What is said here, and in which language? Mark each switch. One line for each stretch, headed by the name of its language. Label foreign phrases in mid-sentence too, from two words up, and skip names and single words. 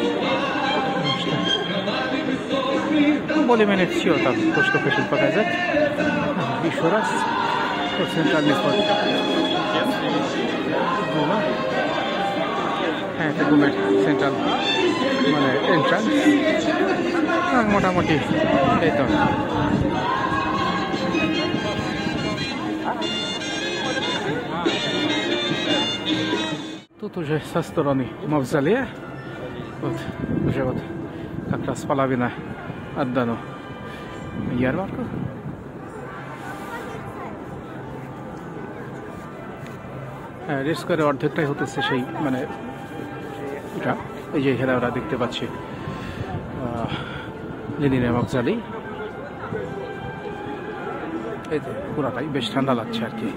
Russian: Ну, более-менее все там, то, что хочу показать. Еще раз. Вот центральный вход. Это Гумер
English: Central Entrance.
Bangla: মোটামুটি এই তো।
Russian: Тут уже со стороны мавзолея, вот уже вот как раз половина отдана ярмарку.
Bangla: রেড স্কোয়ারের অর্ধেকটাই হতেছে সেই মানে এটা এই যে এখানে আমরা দেখতে পাচ্ছি লেনিনের মফজালি। এই তো পুরাটাই বেশ ঠান্ডা লাগছে আর কি।